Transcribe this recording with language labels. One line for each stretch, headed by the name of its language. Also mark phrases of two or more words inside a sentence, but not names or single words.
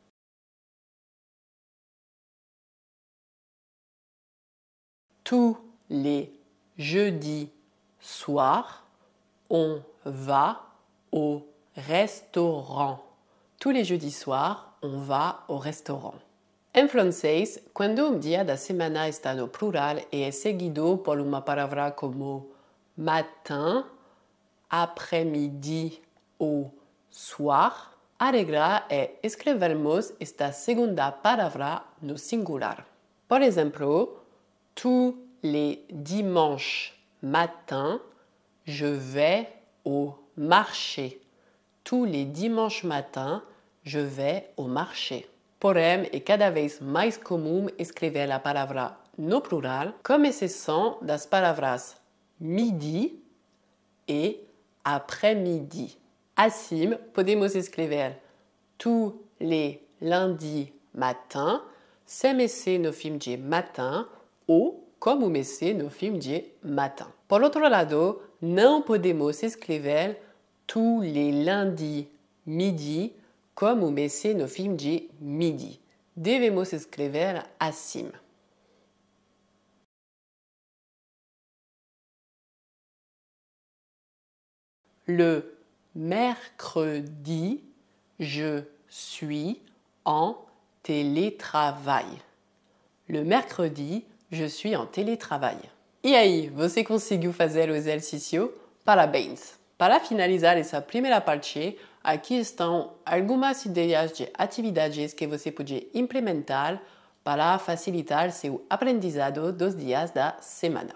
French: Tous les jeudis soirs, on va au restaurant. Tous les jeudis soirs, on va au restaurant.
Portuguese: Em francês, quando dia da semana está no plural e é seguido por uma palavra como
French: matin, après-midi
Portuguese: ou soir, a regra é escrevermos esta segunda palavra no singular. Por exemplo,
French: tous les dimanches matin, je vais au marché. Tous les dimanches matin, je vais au marché.
Portuguese: porém é cada vez mais comum escrever a palavra no plural com exceção das palavras midi e après-midi. Assim, podemos escrever
French: tous les lundis matin,
Portuguese: sem esse no fim de matin ou como um esse no fim de matin. Por outro lado, não podemos escrever
French: tous les lundis midi
Portuguese: como um esse no fim de midi. Devemos escrever assim.
French: Le mercredi, je suis en télétravail. Le mercredi, je suis en télétravail.
Portuguese: E aí, você conseguiu fazer o exercício? Parabéns! Para finalizar essa primeira parte, aqui estão algumas ideias de atividades que você pode implementar para facilitar seu aprendizado dos dias da semana.